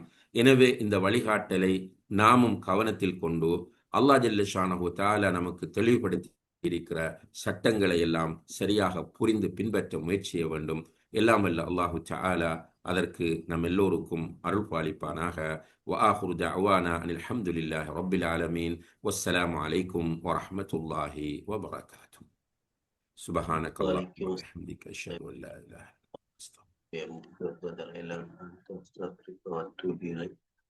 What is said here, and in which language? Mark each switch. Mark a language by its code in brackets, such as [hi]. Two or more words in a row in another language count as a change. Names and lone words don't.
[ta] எனவே இந்த வழிகாட்டலை நாமும் கவனத்தில் கொண்டு அல்லாஹ் [ar] جل شأنه تعالى [ta] நமக்கு தெளிவுபடுத்தி இருக்கிற சட்டங்களை எல்லாம் சரியாக புரிந்து பின்பற்ற முயற்சி செய்ய வேண்டும். எல்லாம் வல்ல [ar] الله تعالى [ta] அதற்கு நம் எல்லோருக்கும் அருள் பாலிப்பானாக. [ar] وآخر دعوانا أن الحمد لله رب العالمين والسلام عليكم ورحمة الله وبركاته. سبحانك اللهم وبحمدك أشهد أن لا إله إلا أنت أستغفرك.